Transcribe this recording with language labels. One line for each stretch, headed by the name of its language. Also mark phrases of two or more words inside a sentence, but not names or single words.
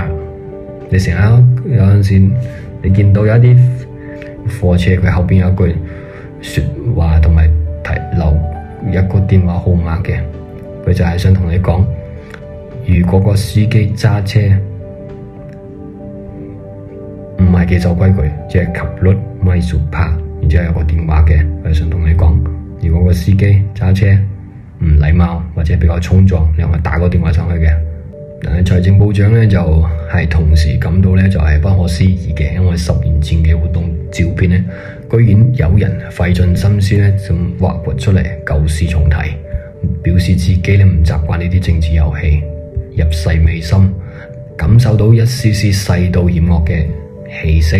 Cantonese: 你成日有陣時，你見到有一啲貨車佢後邊有一句説話同埋留一個電話號碼嘅，佢就係想同你講，如果個司機揸車唔係幾守規矩，即係
Thai: ขับรถไม่สุภาพ，
Cantonese: 然之後有個電話嘅，佢想同你講，如果個司機揸車唔禮貌或者比較衝撞，你可以打個電話上去嘅。但係財政部長呢，就係同時感到呢，就係不可思議嘅，因為10年前嘅活動照片呢，居然有人費盡心思呢，就挖掘出嚟舊事重提，表示自己呢唔習慣呢啲政治遊戲，入世未深，感受到一絲絲世道險惡嘅氣息。